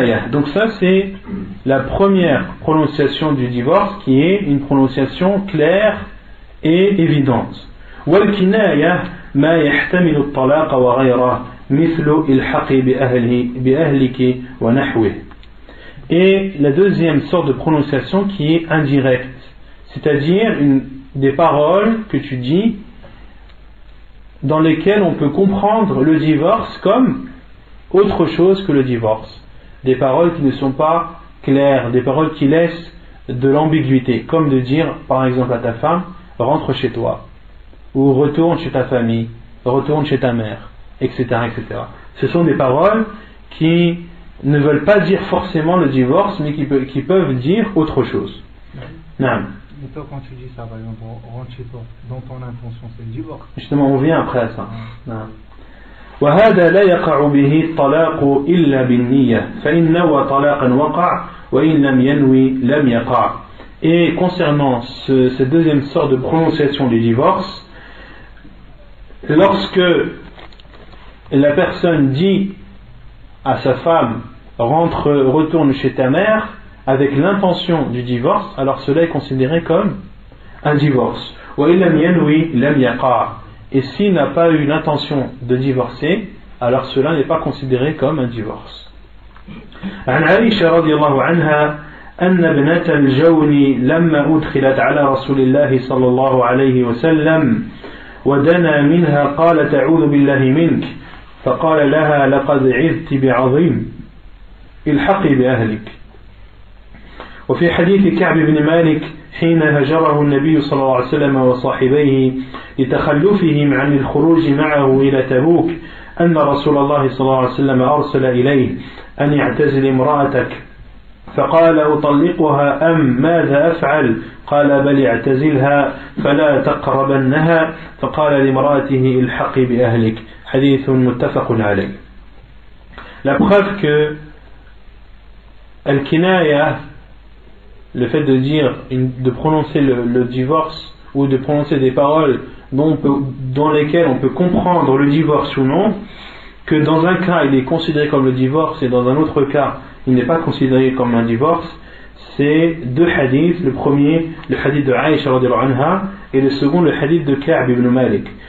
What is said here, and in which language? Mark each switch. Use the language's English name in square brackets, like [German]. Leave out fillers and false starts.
[French] Donc ça, c'est la première prononciation du divorce, qui est une prononciation claire et évidente. [Arabic] والكناية ما يحتمل الطلاق وغيره مثل الحقي بأهلك ونحوه. [French] Et la deuxième sorte de prononciation qui est indirecte, c'est-à-dire des paroles que tu dis dans lesquelles on peut comprendre le divorce comme autre chose que le divorce. Des paroles qui ne sont pas claires, des paroles qui laissent de l'ambiguïté, comme de dire par exemple à ta femme: rentre chez toi, ou retourne chez ta famille, retourne chez ta mère, etc., etc. Ce sont des paroles qui ne veulent pas dire forcément le divorce, mais qui peuvent dire autre chose. Non. Mais toi, quand tu dis ça, par exemple, rentre chez toi, dans ton intention, c'est le divorce. Justement, on vient après à ça. Non. [Arabic] وهذا لا يقع به الطلاق إلا بالنية فإن نوى طلاقا وقع وإن لم ينوي لم يقع. [French] Et concernant cette deuxième sorte de prononciation du divorce, lorsque la personne dit à sa femme: retourne chez ta mère, avec l'intention du divorce, alors cela est considéré comme un divorce. [Arabic] وإن لم ينوي لم يقع. [French] Et s'il n'a pas eu l'intention de divorcer, alors cela n'est pas considéré comme un divorce. [Arabic] عن عائشة رضي الله عنها أن ابنة الجون لما أدخلت على رسول الله صلى الله عليه وسلم ودنا منها قالت: أعوذ بالله منك، فقال لها: لقد عذت بعظيم، الحقي بأهلك. وفي حديث كعب بن مالك حين هجره النبي صلى الله عليه وسلم وصاحبيه لتخلفهم عن الخروج معه إلى تبوك أن رسول الله صلى الله عليه وسلم أرسل إليه أن يعتزل امرأتك فقال أطلقها أم ماذا أفعل قال بل اعتزلها فلا تقربنها فقال لامرأته الحقي بأهلك حديث متفق عليه. [French] La preuve que Al-Kinaya, le fait de dire, de prononcer le divorce ou de prononcer des paroles dans lesquelles on peut comprendre le divorce ou non, que dans un cas il est considéré comme le divorce et dans un autre cas il n'est pas considéré comme un divorce, c'est deux hadiths. Le premier, le hadith de Aïcha radhiyallahu anha, et le second, le hadith de Ka'b ibn Malik.